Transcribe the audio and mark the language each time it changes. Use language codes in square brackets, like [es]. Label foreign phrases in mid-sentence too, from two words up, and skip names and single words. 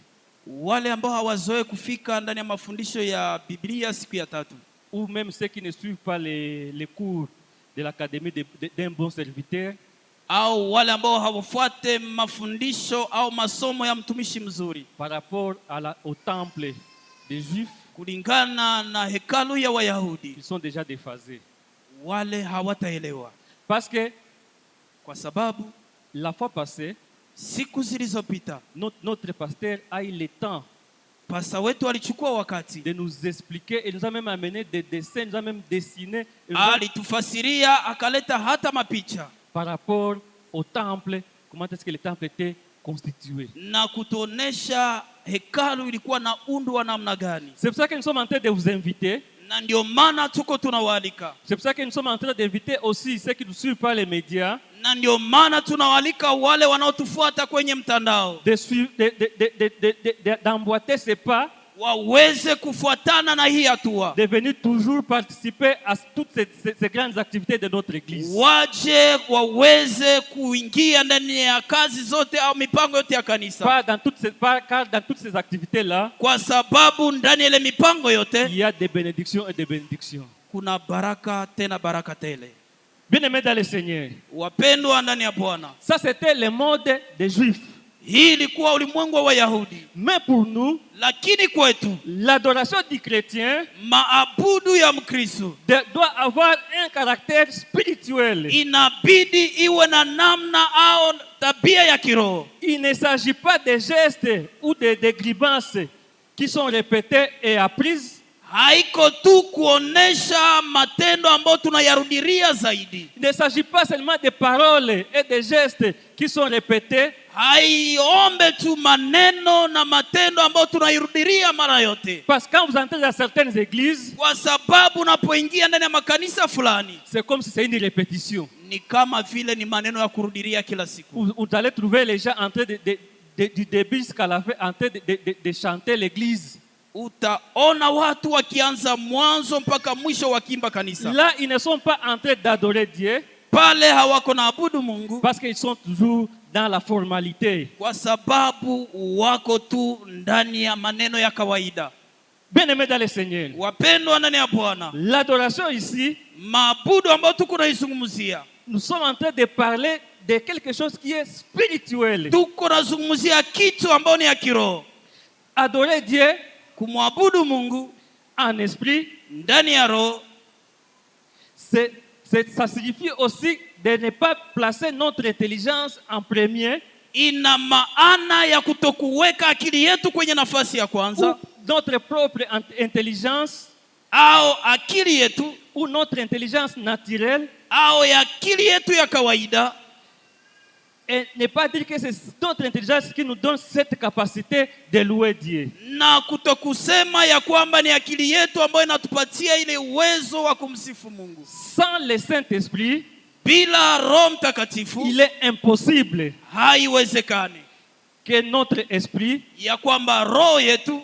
[sw] wale ambao hawazoe kufika ndani ya mafundisho ya Biblia siku ya tatu, [fr] ou même ceux qui ne suivent pas les cours de l'académie d'un bon serviteur, [sw] au wale ambao hawafuate mafundisho au masomo ya mtumishi mzuri [fr] par rapport au temple des Juifs, [sw] kulingana na hekalu ya Wayahudi, [fr] ils sont déjà déphasés. [sw] wale hawataelewa, [fr] Parce que [sw] kwa sababu [fr] la fois passée, [sw] siku zilizopita [fr] notre pasteur a eu le temps [sw] pasta wetu alichukua wakati [fr] de nous expliquer et nous a même amené des dessins, nous a même dessiné [sw] alitufasiria, akaleta hata mapicha [fr] par rapport au temple, comment est-ce que le temple était constitué. [sw] na kutuonesha hekalu ilikuwa na undu wa namna gani. [fr] C'est pour ça que nous sommes en train de vous inviter. [sw] Na ndio maana tuko tunawaalika. [fr] C'est pour ça que nous sommes en train d'inviter aussi ceux qui nous suivent par les médias. [sw] Na ndio maana tunawaalika wale wanaotufuata kwenye mtandao [fr] d'emboîter ces pas, [sw] waweze kufuatana na hii hatua, [fr] de venir toujours participer à toutes ces grandes activités de notre église. [sw] Waje waweze kuingia ndani ya kazi zote au mipango yote ya kanisa. [fr] Car dans toutes ces activités là, [sw] kwa sababu ndani ya ile mipango yote [fr] il y a des bénédictions et des bénédictions. [sw] Kuna baraka tena baraka tele. [fr] Bien-aimés dans le Seigneur, [sw] wapendwa ndani ya Bwana, [fr] ça c'était le mode des Juifs. [sw] Hii ilikuwa ulimwengu wa Wayahudi. [fr] Mais pour nous, [sw] lakini kwetu, [fr] l'adoration du chrétien, [sw] maabudu ya Mkristo, [fr] doit avoir un caractère spirituel. [sw] Inabidi iwe na namna au tabia ya kiroho. [fr] Il ne s'agit pas de gestes ou de grimaces qui sont répétées et apprises. [sw] Haiko tu kuonesha matendo ambayo tunayarudiria zaidi. [fr] Il ne s'agit pas seulement de paroles et de gestes qui sont répétés. [sw] Haiombe tu maneno na matendo ambayo tunairudiria mara yote. [fr] Parce que quand vous entrez dans certaines églises, [sw] kwa sababu unapoingia ndani ya makanisa fulani, [fr] c'est comme si c'est une répétition. [sw] Ni kama vile ni maneno ya kurudiria kila siku. [fr] Vous allez trouver les gens en train du début jusqu'à la fin en train de chanter l'église. [sw] Utaona watu wakianza mwanzo mpaka mwisho wakiimba kanisa. [fr] Là, ils ne sont pas en train d'adorer Dieu. [sw] Pale hawako na abudu Mungu. [fr] Parce qu'ils sont toujours dans la formalité. [sw] Kwa sababu wako tu ndani ya maneno ya kawaida. [fr] Bien-aimés dans le Seigneur, [sw] wapendwa ndani ya Bwana, [fr] l'adoration ici, [sw] maabudu ambayo tuko naizungumzia, [fr] nous sommes en train de parler de quelque chose qui est spirituel. [sw] Tuko nazungumzia kitu ambayo ni ya kiroho. [fr] Adorer Dieu, [sw] kumwabudu Mungu [fr] en esprit, [sw] ndani ya roho, [fr] ça signifie aussi de ne pas placer notre intelligence en premier. [sw] Ina maana ya kutokuweka akili yetu kwenye nafasi ya kwanza, [fr] notre propre intelligence, [sw] au akili yetu, [fr] ou notre intelligence naturelle, [sw] au ya akili yetu ya kawaida. [fr] Et ne pas dire que c'est notre intelligence qui nous donne cette capacité de louer Dieu. [sw] Na kutokusema ya kwamba ni akili yetu ambayo inatupatia ile uwezo wa kumsifu Mungu. [fr] Sans le Saint-Esprit, [sw] bila Roho Mtakatifu, [fr] il est impossible, [sw] haiwezekani, [fr] que notre esprit, [sw] ya kwamba roho yetu,